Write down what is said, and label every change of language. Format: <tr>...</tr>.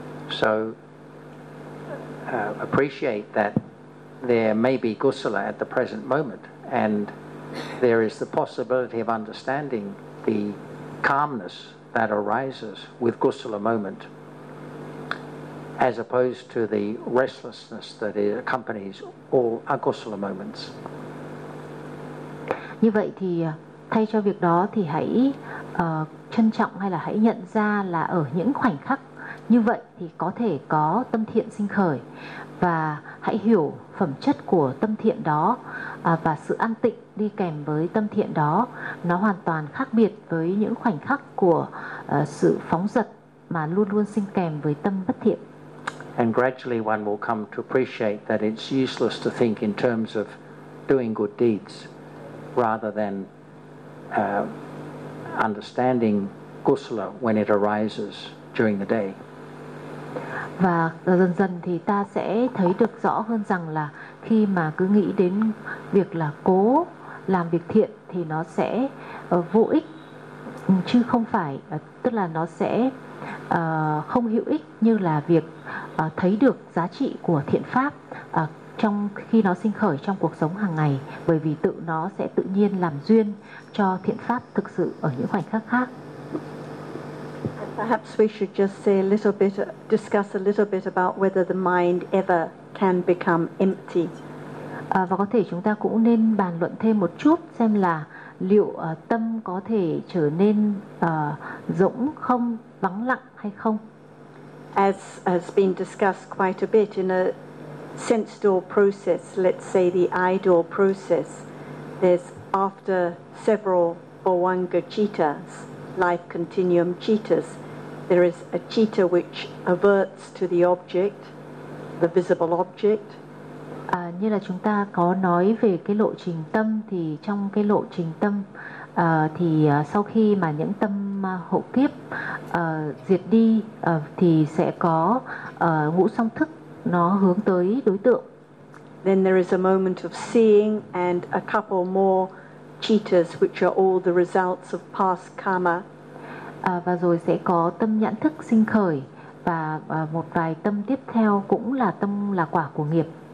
<en>So appreciate that there may be kusala at the present moment and there is the possibility of understanding the calmness that arises with kusala moment, as opposed to the restlessness that accompanies all akusala moments.</en> <vi>Như vậy thì thay cho việc đó thì hãy trân trọng hay là hãy nhận ra là ở những khoảnh khắc như vậy thì có thể có tâm thiện sinh khởi, và hãy hiểu phẩm chất của tâm thiện đó và sự an tịnh đi kèm với tâm thiện đó nó hoàn toàn khác biệt với những khoảnh khắc của sự phóng dật mà luôn luôn sinh kèm với tâm bất thiện.</vi> <en>And gradually one will come to appreciate that it's useless to think in terms of doing good deeds rather than understanding kusala when it arises during the day.</en> <vi>Và dần dần thì ta sẽ thấy được rõ hơn rằng là khi mà cứ nghĩ đến việc là cố làm việc thiện thì nó sẽ vô ích, chứ không phải tức là nó sẽ không hữu ích như là việc thấy được giá trị của thiện pháp trong khi nó sinh khởi trong cuộc sống hàng ngày, bởi vì tự nó sẽ tự nhiên làm duyên cho thiện pháp thực sự ở những khoảnh khắc khác.</vi> <en>Perhaps we should just say a little bit, discuss a little bit about whether the mind ever can become empty.</en> <vi>Và có thể chúng ta cũng nên bàn luận thêm một chút xem là liệu tâm có thể trở nên rỗng không, vắng lặng hay không.</vi> <en>As has been discussed quite a bit in a sense door process, let's say the eye door process, there's after several bhavanga cittas, life continuum cittas, there is a citta which averts to the object, the visible object.</en> <vi>Như là chúng ta có nói về cái lộ trình tâm thì trong cái lộ trình tâm thì sau khi mà những tâm hộ kiếp diệt đi thì sẽ có ngũ song thức nó hướng tới đối tượng.</vi> <en>Then there is a moment of seeing and a couple more bodhicittas, which are all the results of past karma.</en> <vi>Và rồi sẽ có tâm nhận thức sinh khởi và một vài tâm tiếp theo cũng là tâm là quả của nghiệp.</vi>